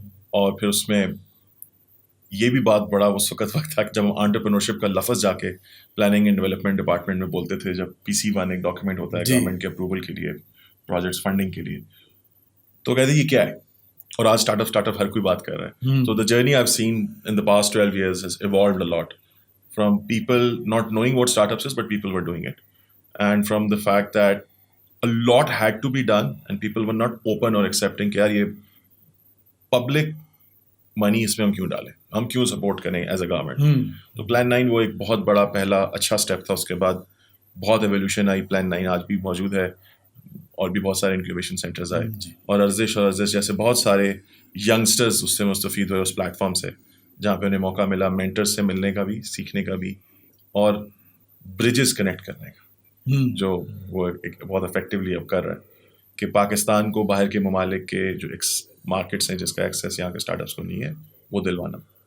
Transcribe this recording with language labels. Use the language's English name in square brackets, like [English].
[Urdu] اور پھر اس میں یہ بھی بات بڑا اس وقت تھا کہ جب ہم انٹرپرینورشپ کا لفظ جا کے پلاننگ اینڈ ڈیولپمنٹ ڈپارٹمنٹ میں بولتے تھے, جب PC1 ایک ڈاکیومنٹ ہوتا ہے گورنمنٹ کے اپروول کے لیے, پروجیکٹس فنڈنگ کے لیے, تو کہتے یہ کیا ہے. اور آج اسٹارٹ اپ ہر کوئی بات کر رہا ہے. [English] تو the journey I have seen in the past 12 years has evolved a lot from people not knowing what startups is, but people were doing it, and from the fact that a lot had to be done and people were not open or accepting [Urdu] کہ یار یہ public money اس میں ہم کیوں ڈالیں, ہم کیوں support کریں [English] As a government. [Urdu] تو پلان 9 وہ ایک بہت بڑا پہلا اچھا اسٹیپ تھا. اس کے بعد بہت ایولیوشن آئی. پلان 9 آج بھی موجود ہے, اور بھی بہت سارے انکیوبیشن سینٹرز آئے, اور ارزش جیسے بہت سارے ینگسٹرز اس سے مستفید ہوئے اس پلیٹ فارم سے, جہاں پہ انہیں موقع ملا مینٹرز سے ملنے کا بھی, سیکھنے کا بھی, اور برجز کنیکٹ کرنے کا, جو وہ ایک بہت افیکٹولی اب کر رہا ہے کہ پاکستان کو باہر کے ممالک کے جو مارکیٹس ہیں جس کا ایکسیس یہاں کے اسٹارٹ اپس کو نہیں ہے, وہ دلوانا.